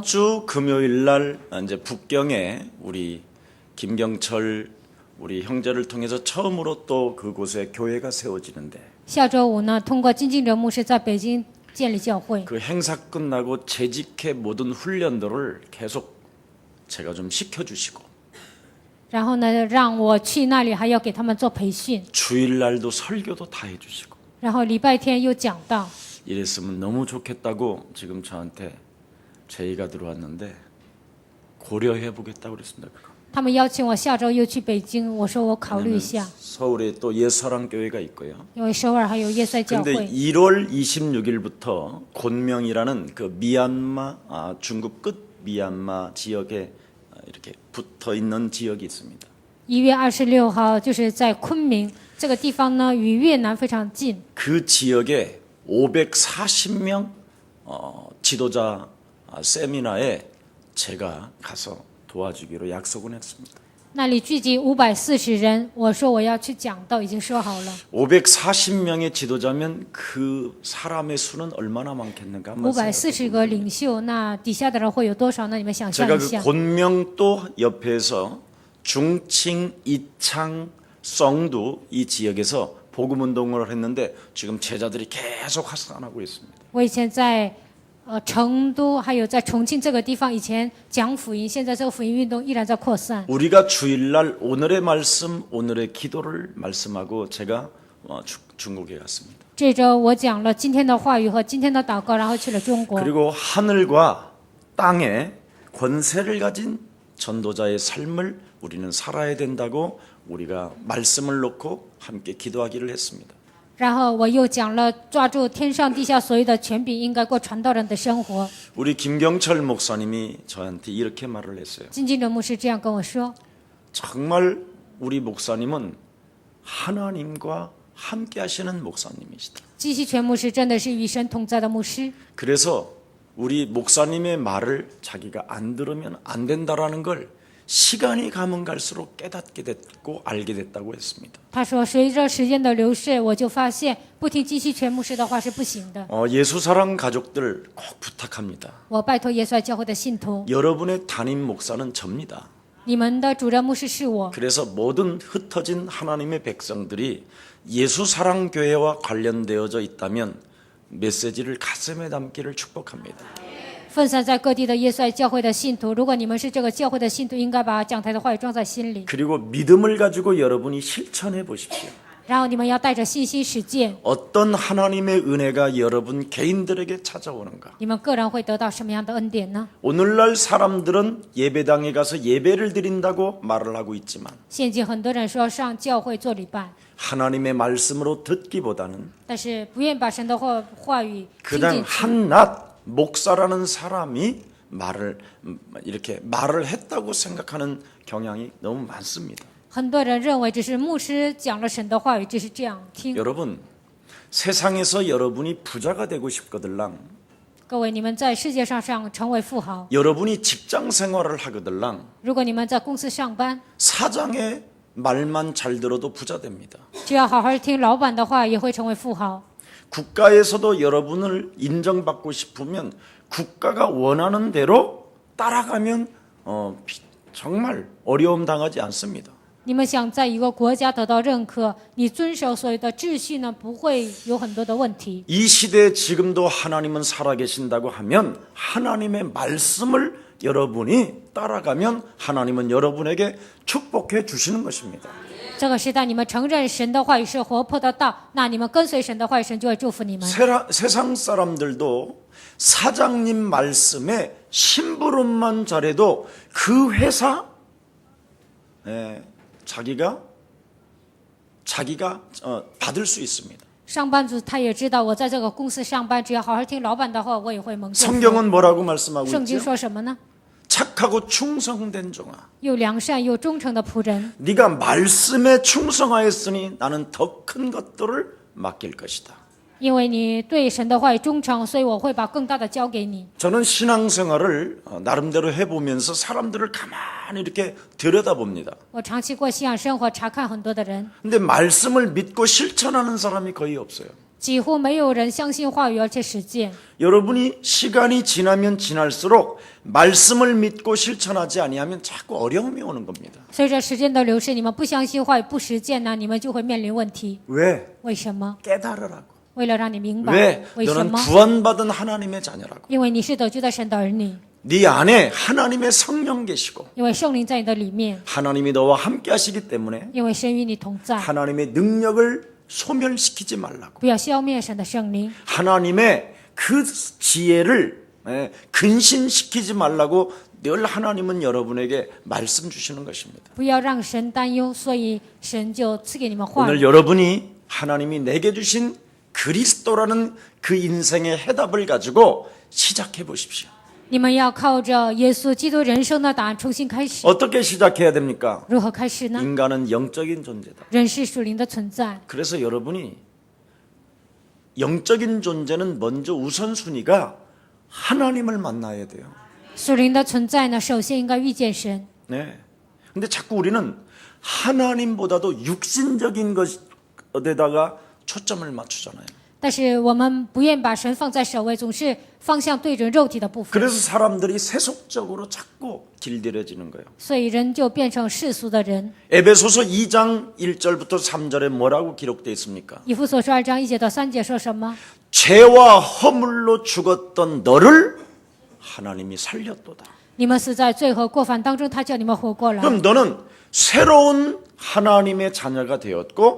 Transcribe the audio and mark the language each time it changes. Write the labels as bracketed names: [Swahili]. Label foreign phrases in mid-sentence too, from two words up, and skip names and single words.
[Korean] 다음 주 금요일 날 이제 북경에 우리 김경철 우리 형제를 통해서 처음으로 또 그곳에 교회가 세워지는데 [Chinese] 下周五呢，通过金敬哲牧师在北京建立教会， [Korean] 그 행사 끝나고 재직회 모든 훈련들을 계속 제가 좀 시켜주시고 [Chinese] 然后呢，让我去那里还要给他们做培训， [Korean] 주일날도 설교도 다 해주시고 [Chinese] 然后礼拜天又讲道。 [Korean] 이랬으면 너무 좋겠다고 지금 저한테 제의가 들어왔는데 고려해 보겠다고 그랬습니다. 그거. [Chinese] 他们邀请我下周又去北京，我说我考虑一下， [Korean] 서울에 또 옛사랑 교회가 있고요. [Chinese] 因为首尔还有耶塞教 [Korean] 근데 [Chinese] 会。 [Korean] 1월 26일부터 곤명이라는 그 미얀마 중국 끝 미얀마 지역에 이렇게 붙어 있는 지역이 있습니다. [Chinese] 1 月26号就是在昆明这个地方呢，与越南非常近。 [Korean] 그 지역에 540명 지도자 세미나에 제가 가서 도와주기로 약속은 했습니다. [Chinese] 那里聚集540人，我说我要去讲道，已经说好了。 [Korean] 540명의 지도자면 그 사람의 수는 얼마나 많겠는가 한번 [Chinese] 540 个领袖，那底下的人会有多少呢？你们想象 [Korean] 제가 [Chinese] 一 [Korean] 그 [Chinese] 下。 [Korean] 곤명도 옆에서 중칭, 이창, 성두 이 지역에서 복음 운동을 했는데 지금 제자들이 계속 확산하고 있습니다. [Chinese] 我以前在成都，还有在重庆这个地方，以前讲福音，现在这个福音运动依然在扩散。 [Korean] 우리가 주일날 오늘의 말씀, 오늘의 기도를 말씀하고 제가 중국에 갔습니다. [Chinese] 这周我讲了今天的话语和今天的祷告，然后去了中国。 [Korean] 그리고 하늘과 땅에 권세를 가진 전도자의 삶을 우리는 살아야 된다고 우리가 말씀을 놓고 함께 기도하기를 했습니다. [Chinese] 然后我又讲了抓住天上地下所有的权柄，应该过传道人的生活。 [Korean] 우리 김경철 목사님이 저한테 이렇게 말을 했어요. [Chinese] 金敬哲牧师这样跟我说： [Korean] 정말 우리 목사님은 하나님과 함께 하시는 목사님이시다. [Chinese] 基西全牧师真的是与神同在的牧师。 [Korean] 그래서 우리 목사님의 말을 자기가 안 들으면 안 된다라는 걸 시간이 가면 갈수록 깨닫게 됐고 알게 됐다고 했습니다. [Chinese] 他说，随着时间的流逝，我就发现不听基西全牧师的话是不行的。 [Korean] 예수사랑 가족들 꼭 부탁합니다. [Chinese] 我拜托耶稣爱教会的信徒， [Korean] 여러분의 담임 목사는 접니다. [Chinese] 你们的主任牧师是我。 [Korean] 그래서 모든 흩어진 하나님의 백성들이 예수사랑교회와 관련되어져 있다면 메시지를 가슴에 담기를 축복합니다. [Chinese] 分散在各地的耶稣爱教会的信徒，如果你们是这个教会的信徒，应该把讲台的话语装在心里， [Korean] 그리고 믿음을 가지고 여러분이 실천해 보십시오. [Chinese] 然后你们要带着信心实践， [Korean] 어떤 하나님의 은혜가 여러분 개인들에게 찾아오는가? [Chinese] 你们个人会得到什么样的恩典呢？ [Korean] 오늘날 사람들은 예배당에 가서 예배를 드린다고 말을 하고 있지만 [Chinese] 现今很多人说上教会做礼拜， [Korean] 하나님의 말씀으로 듣기보다는 [Chinese] 但是不愿意把神的话语听 [Korean] 그냥 [Chinese] 进去。 [Korean] 한낱 목사라는 사람이 이렇게 말을 했다고 생각하는 경향이 너무 많습니다. [Chinese] 很多人认为只是牧师讲了神的话语，只是这样听。 [Korean] 여러분, 세상에서 여러분이 부자가 되고 싶거들랑 [Chinese] 各位，你们在世界上成为富豪， [Korean] 여러분이 직장 생활을 하거들랑 [Chinese] 如果你们在公司上班， [Korean] 사장의 말만 잘 들어도 부자 됩니다. [Chinese] 只要好好听老板的话，也会成为富豪。 [Korean] 국가에서도 여러분을 인정받고 싶으면 국가가 원하는 대로 따라가면 정말 어려움 당하지 않습니다. [Chinese] 你们想在一个国家得到认可，你遵守所有的秩序呢，不会有很多的问题。 [Korean] 이 시대에 지금도 하나님은 살아계신다고 하면 하나님의 말씀을 여러분이 따라가면 하나님은 여러분에게 축복해 주시는 것입니다. [Chinese] 这个时代，你们承认神的话语是活泼的道，那你们跟随神的话语，神就会祝福你们。 [Korean] 세상 사람들도 사장님 말씀에 심부름만 잘해도 그 회사 자기가 받을 수 있습니다. [Chinese] 上班族他也知道，我在这个公司上班，只要好好听老板的话，我也会蒙受福。 [Korean] 성경은 뭐라고 말씀하고 [Chinese] 圣经 [Korean] 있죠? [Chinese] 说什么呢？ [Korean] 착하고 충성된 종아, [Chinese] 又良善又忠诚的仆人， [Korean] 네가 말씀에 충성하였으니 나는 더 큰 것들을 맡길 것이다. [Chinese] 因为你对神的话语忠诚，所以我会把更大的交给你。 [Korean] 저는 신앙생활을 나름대로 해보면서 사람들을 가만히 이렇게 들여다봅니다. [Chinese] 我长期过信仰生活，查看很多的人， [Korean] 근데 말씀을 믿고 실천하는 사람이 거의 없어요. [Chinese] 几乎没有人相信话语而且实践。 [Korean] 여러분이 시간이 지나면 지날수록 말씀을 믿고 실천하지 아니하면 자꾸 어려움이 오는 겁니다. [Chinese] 随着时间的流逝，你们不相信话语、不实践呢，你们就会面临问题。 [Korean] 왜? [Chinese] 为什么？ [Korean] 깨달으라고. [Chinese] 为了让你明白。 [Korean] 왜? [Chinese] 为什 [Korean] 너는 [Chinese] 么？ [Korean] 구원받은 하나님의 자녀라고. [Chinese] 因为你是得救的神的儿女， [Korean] 네 안에 하나님의 성령 계시고 [Chinese] 因为圣灵在你的里面， [Korean] 하나님이 너와 함께 하시기 때문에 [Chinese] 因为神与你同在。 [Korean] 하나님의 능력을 소멸시키지 말라고. [Chinese] 不要消灭神的圣灵， [Korean] 하나님의 그 지혜를 근신시키지 말라고 늘 하나님은 여러분에게 말씀 주시는 것입니다. [Chinese] 不要让神担忧，所以神就赐给你们话 [Korean] 오늘 [Chinese] 语。 [Korean] 여러분이 하나님이 내게 주신 그리스도라는 그 인생의 해답을 가지고 시작해 보십시오. [Chinese] 你们要靠着耶稣基督人生的答案重新开始。 [Korean] 어떻게 시작해야 됩니까? [Chinese] 如何开始呢？ [Korean] 인간은 영적인 존재다. [Chinese] 人是属灵的存在， [Korean] 그래서 여러분이 영적인 존재는 먼저 우선순위가 하나님을 만나야 돼요. [Chinese] 属灵的存在呢，首先应该遇见神。 [Korean] 네. 근데 자꾸 우리는 하나님보다도 육신적인 것에다가 초점을 맞추잖아요. [Chinese] 但是我们不愿把神放在首位，总是方向对准肉体的部分， [Korean] 그래서 사람들이 세속적으로 자꾸 길들여지는 거예요. [Chinese] 所以人就变成世俗的人。 [Korean] 에베소서 2장 1절부터 3절에 뭐라고 기록되어 있습니까? [Chinese] 以弗所书2章1节到3节说什么？ [Korean] 죄와 허물로 죽었던 너를 하나님이 살렸도다. [Chinese] 你们死在罪和过犯当中，他叫你们活过来。 [Korean] 그럼 너는 새로운 하나님의 자녀가 되었고